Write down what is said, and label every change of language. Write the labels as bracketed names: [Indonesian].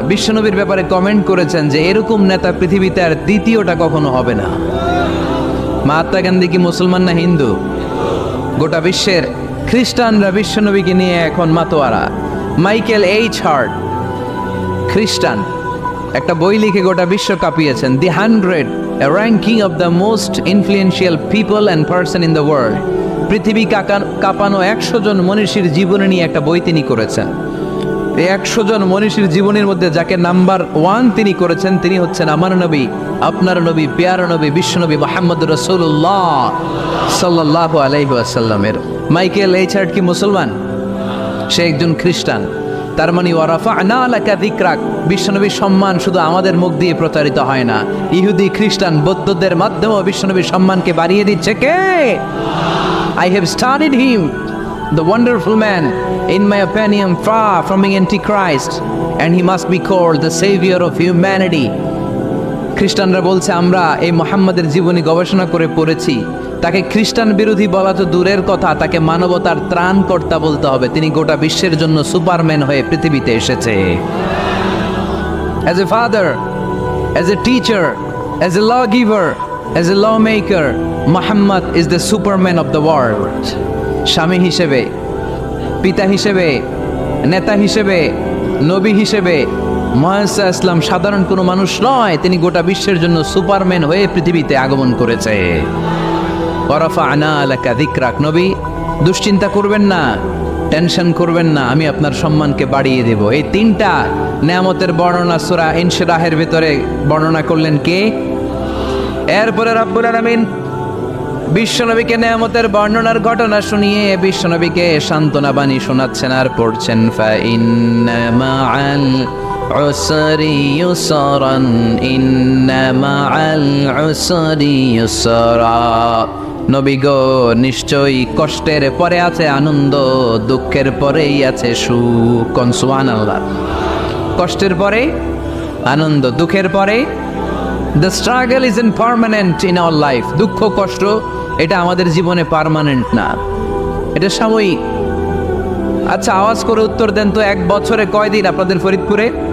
[Bangla] বিশ্বনবীর ব্যাপারে কমেন্ট করেছেন যে এরকম নেতা পৃথিবীতে আর দ্বিতীয়টা কখনো হবে না। মহাত্মা গান্ধী কি মুসলমান না হিন্দু? গোটা বিশ্বের খ্রিস্টানরা বিশ্বনবীকে নিয়ে এখন মাতোয়ারা। মাইকেল এইচ হার্ট খ্রিস্টান, একটা বই লিখে গোটা বিশ্ব কাঁপিয়েছেন, দি 100, [English] a ranking of the most influential people and person in the world। [Bangla] পৃথিবী কাঁপানো 100 জন মনীষীর জীবনী নিয়ে একটা বই তিনি করেছেন। এই 100 জন মনীষীর জীবনের মধ্যে যাকে নাম্বার 1 তিনি করেছেন, তিনি হচ্ছেন আমার নবী, আপনার নবী, প্যারা নবী, বিশ্বনবী মুহাম্মদ রাসূলুল্লাহ সাল্লাল্লাহু আলাইহি ওয়াসাল্লামের। মাইকেল এইচার্ড কি মুসলমান? সে একজন খ্রিস্টান। তার মানে [Arabic] ওয়ারাফা'না লাকা যিকরাক, [Bangla] বিশ্বনবীর সম্মান শুধু আমাদের মুখ দিয়ে প্রচারিত হয় না, ইহুদি, খ্রিস্টান, বৌদ্ধদের মাধ্যমেও বিশ্বনবীর সম্মানকে বাড়িয়ে দিচ্ছে কে? [English] I have studied him, the wonderful man, in my opinion far from being antichrist, and he must be called the savior of humanity। [Bangla] খ্রিস্টানরা বলছে আমরা এই মুহাম্মাদের জীবনী গবেষণা করে পড়েছি, তাকে খ্রিস্টান বিরোধী বলা তো দূরের কথা, তাকে মানবতার ত্রাণকর্তা বলতে হবে। তিনি গোটা বিশ্বের জন্য সুপারম্যান হয়ে পৃথিবীতে এসেছে। [English] As a father, as a teacher, as a lawgiver, as a lawmaker, Muhammad is the superman of the world। [Bangla] স্বামী হিসেবে, পিতা হিসেবে, নেতা হিসেবে, নবী হিসেবে মুহাম্মদ ইসলাম সাধারণ কোনো মানুষ নয়, তিনি গোটা বিশ্বের জন্য সুপারম্যান হয়ে পৃথিবীতে আগমন করেছে। [Arabic] ওয়ারাফা'না লাকা যিকরাক, [Bangla] নবী দুশ্চিন্তা করবেন না, টেনশন করবেন না, আমি আপনার সম্মানকে বাড়িয়ে দেব। এই তিনটা নেয়ামতের বর্ণনা সূরা ইনশিরাহের ভিতরে বর্ণনা করলেন কে? এরপরে রব্বুল আলামিন বিশ্বনবীকে নেয়ামতের বর্ণনার ঘটনা শুনিয়ে বিশ্বনবীকে সান্ত্বনা বাণী শোনাচ্ছেন আর পড়ছেন, [Arabic] ফা ইন্না মাআল উসরি ইউসরান, ইন্না মাআল উসরি ইউসরা। [Bangla] নবী গো, নিশ্চয়ই কষ্টের পরে আছে আনন্দ, দুঃখের পরেই আছে সুখ। সুবহানাল্লাহ। কষ্টের পরে আনন্দ, দুঃখের পরে। [English] The struggle isn't permanent in our life। [Bangla] দুঃখ কষ্ট এটা আমাদের জীবনে পার্মানেন্ট না, এটা সাময়িক। আচ্ছা, আওয়াজ করে উত্তর দেন তো, এক বছরে কয়দিন আপনাদের ফরিদপুরে?